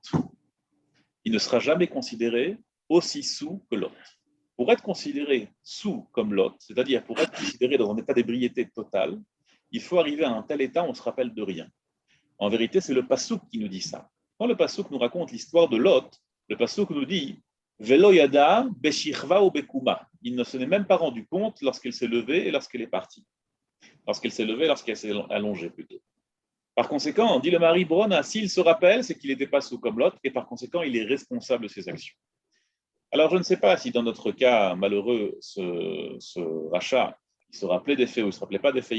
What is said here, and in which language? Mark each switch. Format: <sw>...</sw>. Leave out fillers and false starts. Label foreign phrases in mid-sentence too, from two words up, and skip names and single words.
<fr>Il ne sera jamais considéré aussi sous que Lot. Pour être considéré sous comme Lot, c'est-à-dire pour être considéré dans un état d'ébriété totale, il faut arriver à un tel état où on ne se rappelle de rien. En vérité, c'est le Passouk qui nous dit ça. Quand le Passouk nous raconte l'histoire de Lot, le Passouk nous dit</fr> <he>ולא ידע בשכבה ובקומה.</he> <fr>Il ne se n'est même pas rendu compte lorsqu'elle s'est levée et lorsqu'elle est partie. Lorsqu'elle s'est levée, lorsqu'elle s'est allongée plutôt. Par conséquent, dit le Mahari Brona, s'il se rappelle, c'est qu'il n'était pas sous comme Lot et par conséquent, il est responsable de ses actions. Alors, je ne sais pas si dans notre cas malheureux, ce rachat, il se rappelait des faits ou il ne se rappelait pas des faits.</fr>